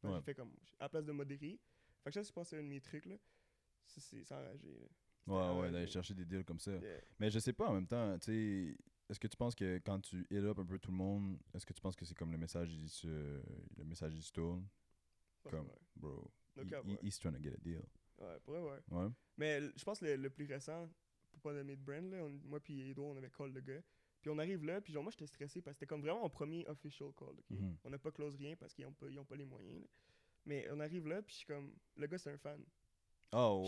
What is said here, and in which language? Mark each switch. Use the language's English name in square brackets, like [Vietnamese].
[French] J'ai fait comme, à la place de modérer. Fait que ça, je pense que c'est un de mes trucs, là. Ça, c'est enragé, là. Ouais, d'aller chercher des deals comme ça. Mais je sais pas, en même temps, tu sais, est-ce que tu penses que quand tu hit up un peu tout le monde, est-ce que tu penses que c'est comme le message, il se tourne? [English] Comme, bro, he's trying to get a deal. [French] Ouais, pour vrai, ouais. Mais je pense que le plus récent, pour pas nommer de brand, là, moi puis Edouard, on avait call le gars. Puis on arrive là, puis genre moi j'étais stressé parce que c'était comme vraiment mon premier official call. Okay? On n'a pas close rien parce qu'ils ont pas les moyens. Là. Mais on arrive là, puis je suis comme, le gars c'est un fan. Oh, ouais.